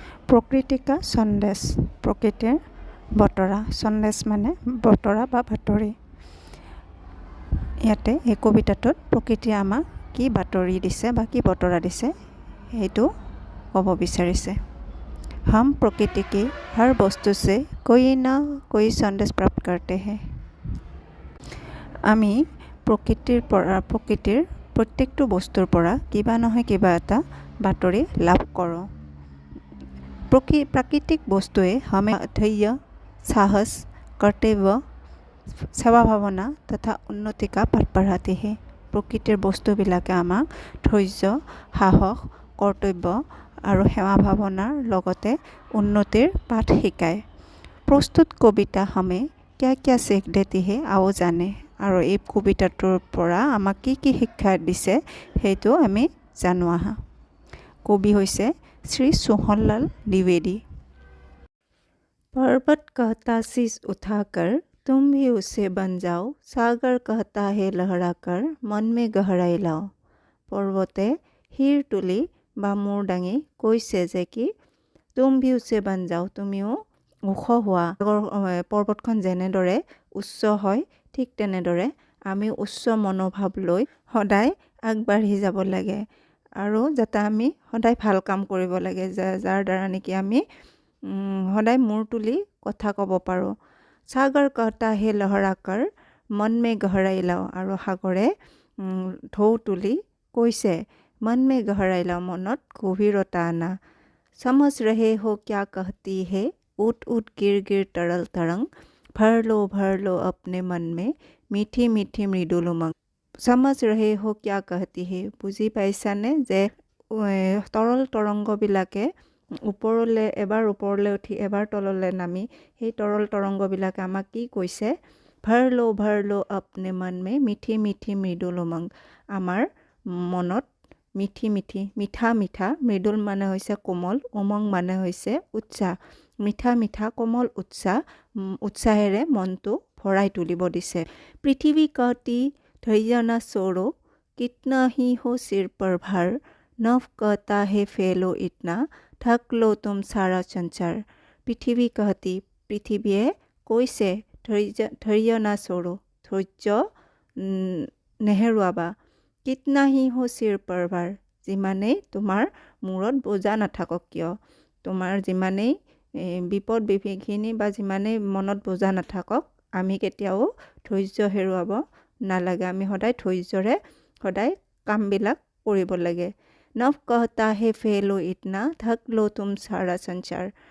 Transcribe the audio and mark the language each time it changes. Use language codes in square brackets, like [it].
[hi] প্ৰকৃতিকা সন্দেশ, [as] প্ৰকৃতিৰ বতৰা। সন্দেশ মানে বতৰা বা বাতৰি। ইয়াতে এই কবিতাটোত প্ৰকৃতিয়ে আমাক কি বাতৰি দিছে বা কি বতৰা দিছে সেইটো ক'ব বিচাৰিছে। [hi] हम प्रकृति की हर वस्तु से कोई ना कोई संदेश प्राप्त करते हैं। [as] আমি প্ৰকৃতিৰ প্ৰত্যেকটো বস্তুৰ পৰা কিবা নহয় কিবা এটা বাতৰি লাভ কৰোঁ। [hi] प्राकृतिक वस्तुए हमें धैर्य, साहस, कर्तव्य, सेवा भावना तथा उन्नति का पाठ पढ़ाती है। [as] প্ৰকৃতিৰ বস্তুবিলাকে আমাক ধৈৰ্য, সাহস, কৰ্তব্য আৰু সেৱা ভাৱনাৰ লগতে উন্নতিৰ পাঠ শিকায়। প্ৰস্তুত কবিতা [hi] हमें क्या क्या सीख देती है आओ जाने। [as] আৰু এই কবিতাটোৰ পৰা আমাক কি কি শিক্ষা দিছে সেইটো আমি জানো আহা। কবি হৈছে শ্ৰী সোহনলাল দ্বিবেদী। [hi] पर्वत कहता शीश उठाकर तुम भी उसे बन जाओ, सागर कहता है लहराकर मन में गहराई लाओ। [as] पर्वते শিৰ তুলি বা মূৰ দাঙি কৈছে যে [hi] কি তুম ভি উছে বন যাও, [as] তুমিও ওখ হোৱা। পৰ্বতখন যেনেদৰে উচ্চ হয় ঠিক তেনেদৰে আমি উচ্চ মনোভাৱ লৈ সদায় আগবাঢ়ি যাব লাগে আৰু যাতে আমি সদায় ভাল কাম কৰিব লাগে যাৰ দ্বাৰা নেকি আমি সদায় মূৰ তুলি কথা ক'ব পাৰোঁ। [hi] সাগৰ कहता है लहराकर मन में गहराई लाओ। [as] আৰু সাগৰে ঢৌ তুলি কৈছে [hi] मन में गहराई लाओ, [as] মনত গভীৰতা আনা। [hi] समझ रहे हो क्या कहती है उठ उठ गिर गिर तरल तरंग, भर लो अपने मन में मीठी मीठी मृदुल उमंग। समझ रहे हो क्या कहती है, [as] বুজি পাইছানে যে তৰল তৰংগবিলাকে এবাৰ ওপৰলৈ উঠি এবাৰ তললৈ নামি সেই তৰল তৰংগবিলাকে আমাক কি কৈছে, [hi] ভৰ লো अपने मन में मीठी मीठी मृदुल उमंग। [as] আমাৰ মনত মিঠি মিঠি, মিঠা মিঠা, মৃদুল মানে হৈছে কোমল, উমং মানে হৈছে উৎসাহ, মিঠা মিঠা কোমল উৎসাহেৰে মনটো ভৰাই তুলিব দিছে। [hi] পৃথিৱী कहती धैर्य ना छोड़ो, कितना ही हो सिर पर भार, नभ कहता है फैलो इतना, ढक लो तुम सारा संसार। [as] পৃথিৱী [hi] कहती, [as] পৃথিৱীয়ে কৈছে ধৈৰ্য [hi] না छोड़ो, [as] ধৈৰ্য নেহেৰুৱাবা। [hi] कितना ही हो सिर पर भार, [as] যিমানেই তোমাৰ মূৰত বোজা নাথাকক কিয়, তোমাৰ যিমানেই বিপদ বিঘিনি বা যিমানেই মনত বোজা নাথাকক আমি কেতিয়াও ধৈৰ্য হেৰুৱাব নালাগে। আমি সদায় ধৈৰ্যৰে সদায় কামবিলাক কৰিব লাগে। [hi] নভ कहता है फैलो इतना, ढक लो तुम सारा संसार।